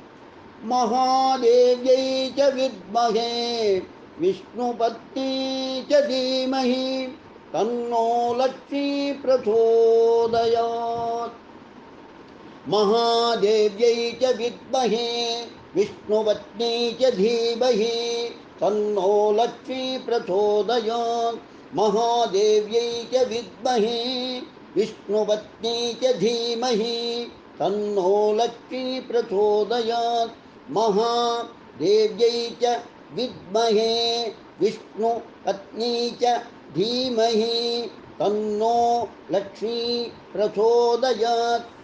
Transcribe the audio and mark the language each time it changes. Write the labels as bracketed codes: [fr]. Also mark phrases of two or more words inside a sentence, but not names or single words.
[sa] మహాదేవ్యై చ విద్మహే విష్ణుపత్నీ చ ధీమహి తన్నో లక్ష్మీ ప్రచోదయాత్. మహాదేవ్యై చ విద్మహే విష్ణుపత్నీ చ ధీమహి తన్నో లక్ష్మీ ప్రచోదయాత్. महादेव्यै च विद्महे विष्णुपत्नी च धीमहि तन्नो लक्ष्मी प्रचोदयात् महादेव्यै च विद्महे विष्णुपत्नी च धीमहि तन्नो लक्ष्मी प्रचोदयात्